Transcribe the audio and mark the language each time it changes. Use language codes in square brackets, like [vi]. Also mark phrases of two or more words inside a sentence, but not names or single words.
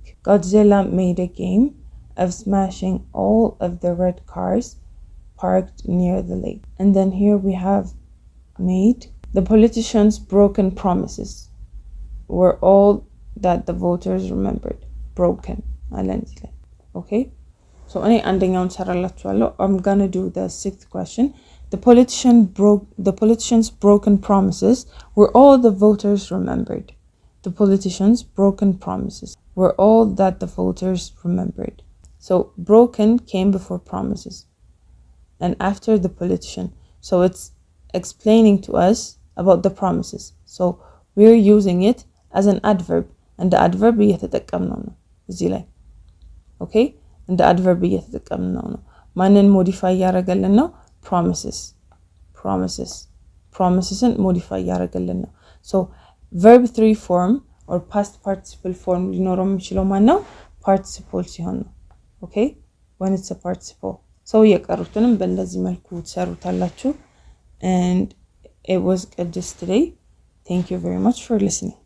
[en] Godzilla made a game of smashing all of the red cars parked near the lake. And then here we have made. The politicians' broken promises were all that the voters remembered. Broken. Okay? So [am] አንደኛውን ሰራላችኋለሁ. [en] I'm gonna do the sixth question. The politicians' broken promises were all the voters remembered. The politicians' broken promises were all that the voters remembered. So broken came before promises and after the politician. So it's explaining to us about the promises. So we're using it as an adverb. And the adverb [am] እየተጠቀምነው ነው እዚህ ላይ okay እንደ adverb እየተጠቀምነው ነው ማንን modify ያደርገልን ነው promisesን modify ያደርገልን ነው so [en] verb 3 form or past participle form [am] ሊኖረው የሚችለው ማን ነው participle ሲሆን ነው okay [en] when it's a participle so [am] የቀሩትንም በእንደዚህ መልኩ ትሰሩታላችሁ [en] and it was just today. Thank you very much for listening.